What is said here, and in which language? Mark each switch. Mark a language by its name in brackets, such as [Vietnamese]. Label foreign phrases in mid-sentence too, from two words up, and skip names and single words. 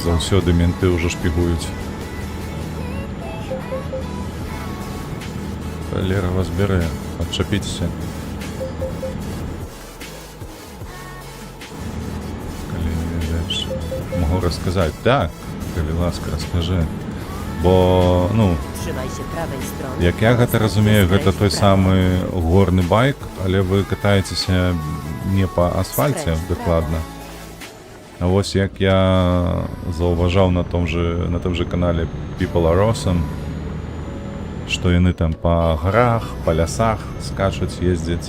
[Belarusian] заўсёды менты ўжо шпігуюць. Лера вас бярэ, адчапіцеся. Калі не ведаеш. Магу расказаць. Так, калі ласка, раскажы. Бо, ну, [Polish] Trzymaj się prawej strony. [Belarusian] як я гэта разумею, гэта той самы горны байк, але вы катаецеся не па асфальце дакладна. А вось як я заўважаў на том же канале People Are Awesome, што яны там па гарах, па лясах скачуць, ездзяць.